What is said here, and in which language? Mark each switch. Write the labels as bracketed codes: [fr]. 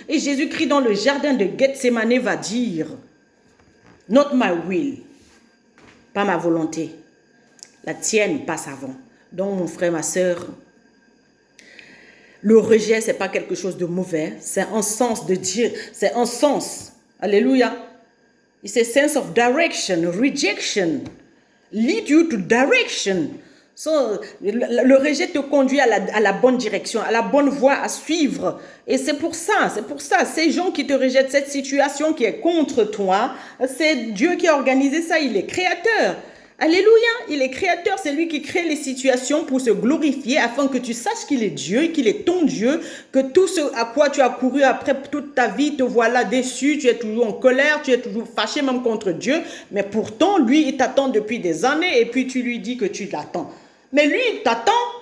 [fr] Et Jésus-Christ dans le jardin de Gethsémane va dire, [en] not my will, [fr] pas ma volonté, la tienne passe avant. Donc mon frère, ma soeur, le rejet, c'est pas quelque chose de mauvais, c'est un sens de Dieu, c'est un sens. Alléluia. [en] It's a sense of direction, rejection, lead you to direction. [fr] So, le rejet te conduit à la bonne direction, à la bonne voie à suivre. Et c'est pour ça, ces gens qui te rejettent, cette situation qui est contre toi, c'est Dieu qui a organisé ça, il est créateur. Alléluia, il est créateur, c'est lui qui crée les situations pour se glorifier afin que tu saches qu'il est Dieu, qu'il est ton Dieu, que tout ce à quoi tu as couru après toute ta vie, te voilà déçu, tu es toujours en colère, tu es toujours fâché même contre Dieu, mais pourtant, lui, il t'attend depuis des années et puis tu lui dis que tu l'attends. Mais lui, il t'attend.